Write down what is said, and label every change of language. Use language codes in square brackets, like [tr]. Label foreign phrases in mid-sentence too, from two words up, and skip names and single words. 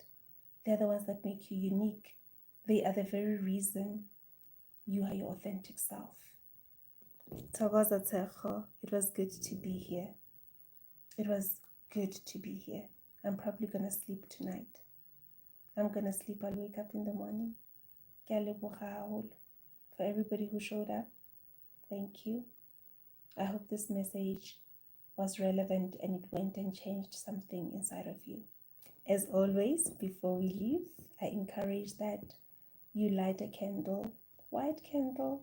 [en] They're the ones that make you unique. They are the very reason you are your authentic self. Thokoza Tshego, it was good to be here. It was good to be here. I'm probably going to sleep tonight. I'm gonna sleep, I'll wake up in the morning. [st] Ke a leboga haholo [en] for everybody who showed up. Thank you. I hope this message was relevant and it went and changed something inside of you. As always, before we leave, I encourage that you light a candle, white candle.